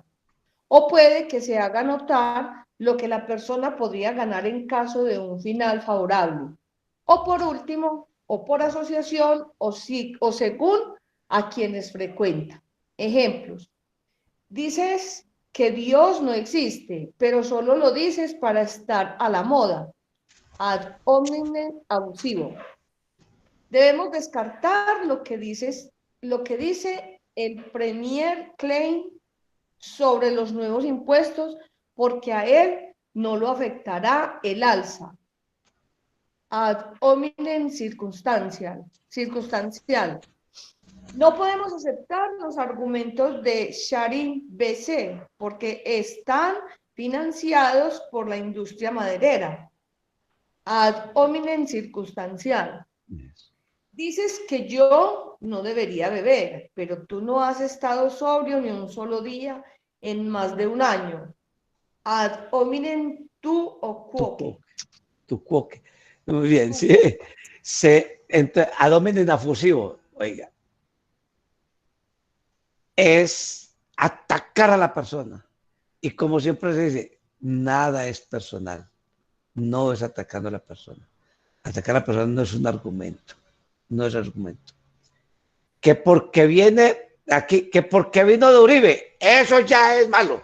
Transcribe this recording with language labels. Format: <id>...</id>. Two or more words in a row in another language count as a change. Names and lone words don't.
<es>O puede que se haga notar lo que la persona podría ganar en caso de un final favorable. O por último, o por asociación o según a quienes frecuenta. Ejemplos. Dices que Dios no existe, pero solo lo dices para estar a la moda.</es> <la>Ad hominem</la> <es>abusivo. Debemos descartar lo que dice el Premier Klein sobre los nuevos impuestos, porque a él no lo afectará el alza.</es> <la>Ad hominem</la> <es>circunstancial. No podemos aceptar los argumentos de Sharin BC porque están financiados por la industria maderera,</es> <la>ad hominem</la> <es>circunstancial. Dices que yo no debería beber, pero tú no has estado sobrio ni un solo día en más de un año.</es> <la>Ad hominem tu o quoque. Tu quoque.</la> <es>Muy bien, sí.</es> <la>Ad hominem</la> <es>afusivo, oiga. Es atacar a la persona. Y como siempre se dice, nada es personal. No es atacando a la persona. Atacar a la persona no es un argumento. No es argumento. Que porque viene aquí, que porque vino de Uribe, eso ya es malo.</es>